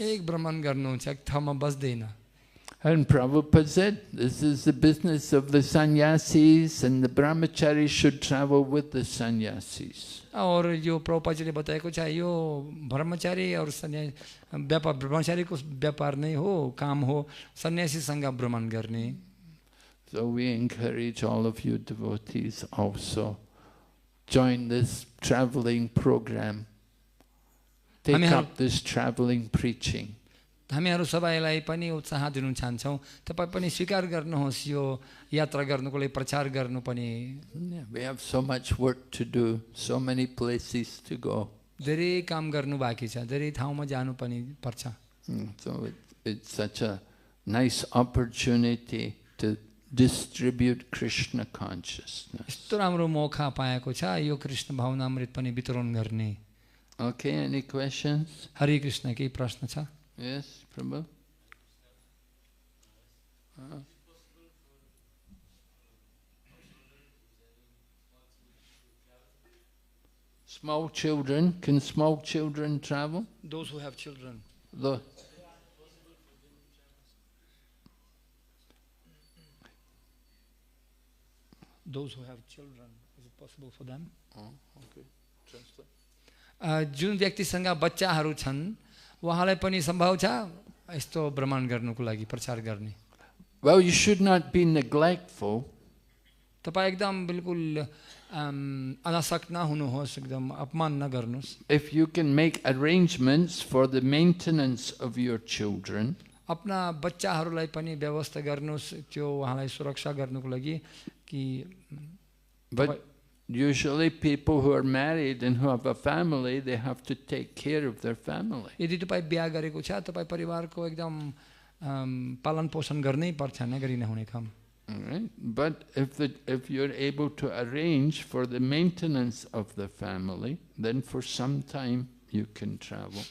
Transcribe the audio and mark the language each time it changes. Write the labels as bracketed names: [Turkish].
[Nepali] एक भ्रमण गर्नुहुन्छ, एक ठाउँमा बस्दैन. [English] And Prabhupada said, this is the business of the sannyasis, and the brahmacharis should travel with the sannyasis. [Nepali] और यो प्रभुपादजीले बताएको छ यो ब्रह्मचारी और सन्यासी व्यापार ब्रह्मचारीको व्यापार नै हो, काम हो, सन्यासीसँग भ्रमण गर्ने. [English] So we encourage all of you devotees also join this traveling program. Take up this traveling preaching. [Nepali] हामीहरू सबैलाई पनि उत्साह दिन चाहन्छौँ तपाईँ पनि स्वीकार गर्नुहोस् यो यात्रा गर्नुको लागि प्रचार गर्नु पनि [English] We have so much work to do, so many places to go. [Nepali] धेरै काम गर्नु बाँकी छ धेरै ठाउँमा जानु पनि पर्छ [English] So it's such a nice opportunity to distribute Krishna consciousness. [Nepali] यस्तो राम्रो मौका पाएको छ यो कृष्ण भावनामृत पनि वितरण गर्ने [English] Okay, any questions? [Nepali] हरे कृष्ण केही प्रश्न छ [English] Yes, Prabhu? Small children, can small children travel? Those who have children. The Those who have children, is it possible for them? okay. Translate. [Nepali] जुन व्यक्तिसँग बच्चाहरू छन् उहाँलाई पनि सम्भव छ यस्तो भ्रमण गर्नुको लागि प्रचार गर्ने [English] Well, you should not be neglectful. [Nepali] तपाईँ एकदम बिल्कुल अनासक्त नहुनुहोस् एकदम अपमान नगर्नुहोस् [English] If you can make arrangements for the maintenance of your children, [Nepali] आफ्ना बच्चाहरूलाई पनि व्यवस्था गर्नुहोस् त्यो उहाँलाई सुरक्षा गर्नुको लागि कि [English] but usually people who are married and who have a family, they have to take care of their family. [Nepali] यदि तपाईँ बिहा गरेको छ तपाईँ परिवारको एकदम पालन पोषण गर्नै पर्छ नगरी नहुने काम [English] All right? But if you're able to arrange for the maintenance of the family, then for some time you can travel.